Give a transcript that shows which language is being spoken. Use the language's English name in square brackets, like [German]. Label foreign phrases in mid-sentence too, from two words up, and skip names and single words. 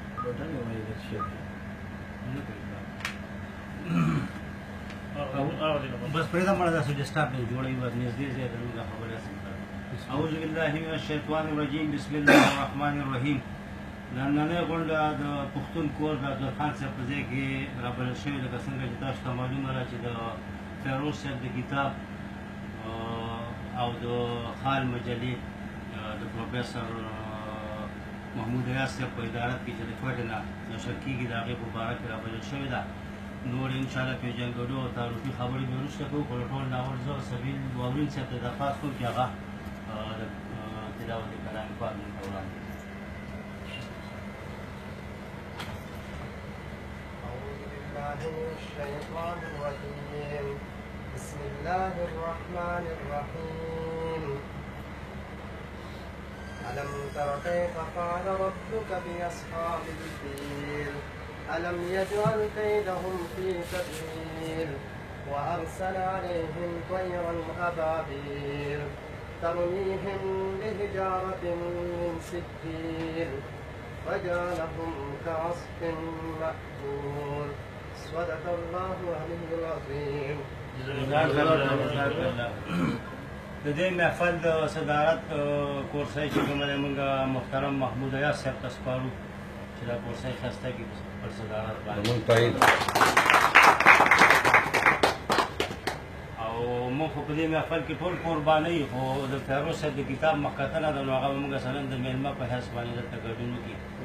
[Pashto] بس پرېږده مړه داسې ډسټاپ نه جوړوي بس نږدې ځای ته موږ خبرې هسې کوو. [Arabic] اعوذ بالله من الشیطان الرجیم بسم الله الرحمن الرحیم. [Pashto] نننۍ غونډه د پښتون کور د عبدالخان صاحب په ځای کې رابلل شوې لکه څنګه چې تاسو ته معلومه ده چې د فیروز صاحب د کتاب او د خال مجلې د پروفیسر محمود ریاض صاحب په ادارت کې چې د کوټې نه نشر کېږي د هغې په باره کې رابلل شوې ده. نور انشاءالله پېژنګلو او تعارفي خبرې به وروسته کوو. خو د ټول ناول زه سبیل واورین صاحب ته درخواست کوم چې هغه د تلاوت کلام پاک موږ ته وړاندې کړي. [Arabic] الشيطان الرجيم بسم الله الرحمن الرحيم ألم تر كيف فعل ربك بأصحاب الفيل ألم يجعل كيدهم في تدمير وأرسل عليهم طيرا أبابيل ترميهم بحجارة من سجيل فجعلهم كعصف مأكول صدق الله العلي العظيم. [Pashto] د دې محفل د صدارت کورسۍ چې کومه دی موږ محترم محمود ایاز صاحب ته سپارو چې دا کورسۍ ښایسته کړي پر صدارت باندې او موږ خو په دې محفل کې ټول قربانۍ خو د فیروز صاحب د کتاب مخکتنه ده نو هغه به موږ مثلا د میلمه په حیث باندې دلته ګډون وکړي.